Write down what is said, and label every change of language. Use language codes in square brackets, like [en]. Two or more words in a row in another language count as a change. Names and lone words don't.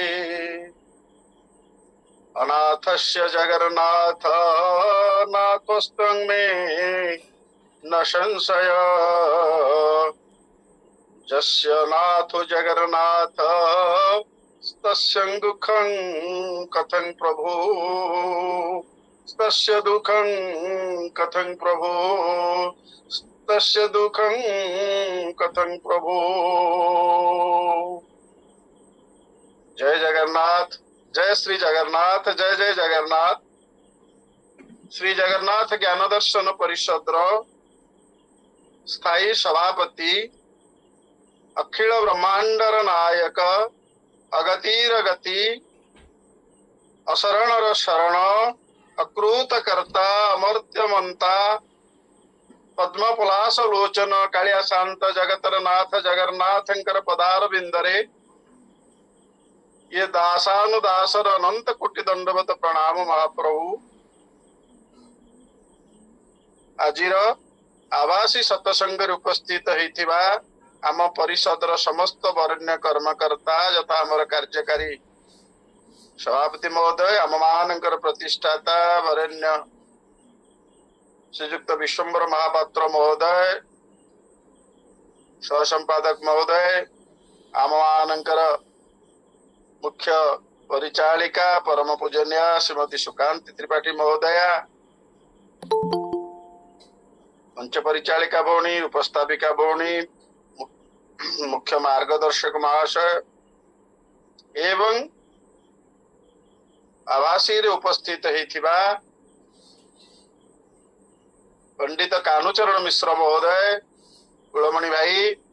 [sa] अनाथस्य जगन्नाथ नाथस्तं मे न संशय जस्य नाथो जगन्नाथ तस्य दुःखं कथं प्रभो तस्य दुःखं कथं प्रभो तस्य दुःखं कथं प्रभो। [or] ଜୟ ଜଗନ୍ନାଥ, ଜୟ ଶ୍ରୀ ଜଗନ୍ନାଥ, ଜୟ ଜୟ ଜଗନ୍ନାଥ। ଶ୍ରୀ ଜଗନ୍ନାଥ ଜ୍ଞାନ ଦର୍ଶନ ପରିଷଦ ସ୍ଥାୟୀ ସଭାପତି ଅଖିଳ ବ୍ରହ୍ମାଣ୍ଡର ନାୟକ ଅଗତିର ଗତି ଅଶରଣର ଶରଣ ଅକୃତ କର୍ତ୍ତା ଅମର୍ତ୍ତ୍ୟ ମନ୍ତା ପଦ୍ମ ପଲାଶ ଲୋଚନ କାଳିଆ ଶାନ୍ତ ଜଗତର ନାଥ ଜଗନ୍ନାଥଙ୍କର ପଦାର ବିନ୍ଦରେ ଏ ଦାସାନୁଦାସର ଅନନ୍ତ କୋଟି ଦଣ୍ଡବତ ପ୍ରଣାମ ମହାପ୍ରଭୁ। ଆଜିର ଆବାସୀ ସତ୍ସଙ୍ଗ ଉପସ୍ଥିତ ହୋଇଥିବା ଆମ ପରିଷଦର ସମସ୍ତ ବରେଣ୍ୟ କର୍ମକର୍ତ୍ତା ଯଥା ଆମର କାର୍ଯ୍ୟକାରୀ ସଭାପତି ମହୋଦୟ ଆମ ମାନଙ୍କର ପ୍ରତିଷ୍ଠାତା ବରେଣ୍ୟ ଶ୍ରୀଯୁକ୍ତ ବିଶ୍ୱମ୍ବର ମହାପାତ୍ର ମହୋଦୟ ସହ ସମ୍ପାଦକ ମହୋଦୟ ଆମ ମାନଙ୍କର ମୁଖ୍ୟ ପରିଚାଳିକା ପରମ ପୂଜନୀୟ ଶ୍ରୀମତୀ ସୁକାନ୍ତି ତ୍ରିପାଠୀ ମହୋଦୟା ପଞ୍ଚ ପରିଚାଳିକା ଭଉଣୀ ଉପସ୍ଥାପିକା ଭଉଣୀ ମୁଖ୍ୟ ମାର୍ଗଦର୍ଶକ ମହାଶୟ ଏବଂ ଆବାସୀ ରେ ଉପସ୍ଥିତ ହୋଇଥିବା ପଣ୍ଡିତ କାନୁଚରଣ ମିଶ୍ର ମହୋଦୟ କୁଳମଣି ଭାଇ